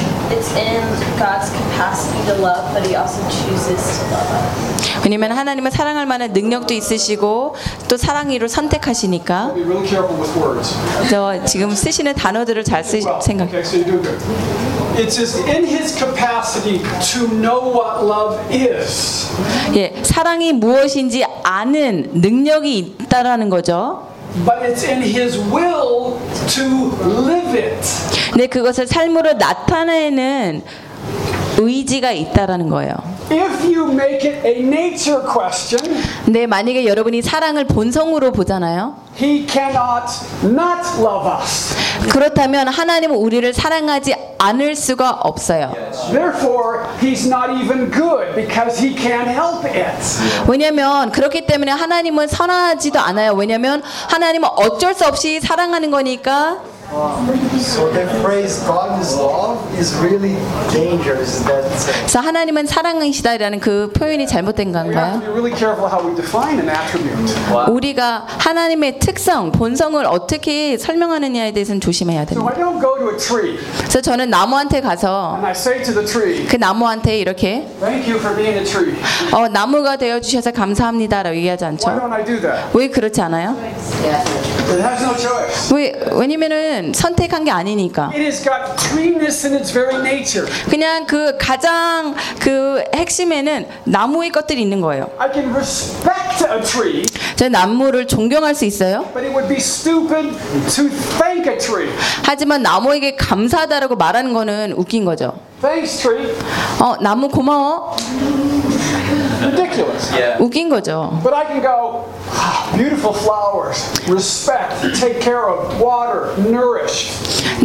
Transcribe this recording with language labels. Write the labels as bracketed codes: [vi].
[en] It's in God's capacity to love, but He also chooses to love us. [ko] 왜냐면 하나님은 사랑할 만한 능력도 있으시고 또 사랑이로 선택하시니까. [en] Be really careful with words. [ko] 저 지금 쓰시는 단어들을 잘 생각. [en] Okay, so you do good. It's just in His capacity to know what love is. [ko] 예, 사랑이 무엇인지 아는 능력이 있다라는 거죠. [en] But it's in His will to live it. [ko] 네, 그것을 삶으로 나타내는 의지가 있다라는 거예요. [en] If you make it a nature question, [ko] 네, 만약에 여러분이 사랑을 본성으로 보잖아요. [en] He cannot not love us. [ko] 그렇다면 하나님은 우리를 사랑하지 않을 수가 없어요. [en] Therefore, he's not even good because he can't help it. [ko] 왜냐면 그렇기 때문에 하나님은 선하지도 않아요. 왜냐면 하나님은 어쩔 수 없이 사랑하는 거니까. [en] So the phrase God is love is really dangerous. That's [ko] so 하나님은 사랑이시다라는 그 표현이 잘못된 건가요? [en] We have to be really careful how we define an attribute. [ko] 우리가 하나님의 특성, 본성을 어떻게 설명하느냐에 대해서는 조심해야 됩니다. [en] So I don't go to a tree. [ko] 그래서 저는 나무한테 가서 [en] And I say to the tree, [ko] 그 나무한테 이렇게 [en] Thank you for being a tree. [ko] 어, 나무가 되어 주셔서 감사합니다라고 얘기하지 않죠? [en] Why don't I do that? [ko] 왜 그렇지 않아요? [en] It has no choice. [ko] 왜냐면은 선택한 게 아니니까. [en] It has got cleanness in its very nature. [ko] 그냥 그 가장 그 핵심에는 나무의 것들이 있는 거예요. [en] I can respect a tree. [ko] 저는 나무를 존경할 수 있어요. [en] But it would be stupid to thank a tree. [ko] 하지만 나무에게 감사하다라고 말하는 거는 웃긴 거죠. [en] Thanks, tree. [ko] 어, 나무 고마워. [en] Ridiculous. Yeah. [ko] 웃긴 거죠. [en] But I can go. Beautiful flowers. Respect. Take care of. Water. Nourish.